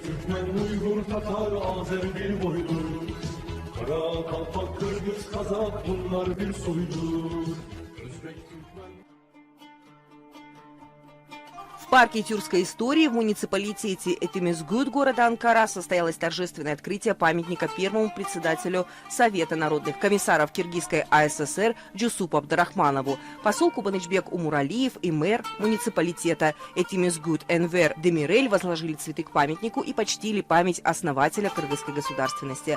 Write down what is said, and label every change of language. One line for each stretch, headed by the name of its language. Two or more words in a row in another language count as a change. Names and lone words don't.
Turkish: Türkmen, Uygur, Tatar, Azer bir boydur. Kara, Kalpak, Kırgız, Kazak bunlar bir soydur. Özbek, Türkmen...
Russian: В парке тюркской истории в муниципалитете Этемизгут города Анкара состоялось торжественное открытие памятника первому председателю Совета народных комиссаров Киргизской АССР Джусупу Абдрахманову. Посол Кубанычбек Умуралиев и мэр муниципалитета Этемизгут Энвер Демирель возложили цветы к памятнику и почтили память основателя кыргызской государственности.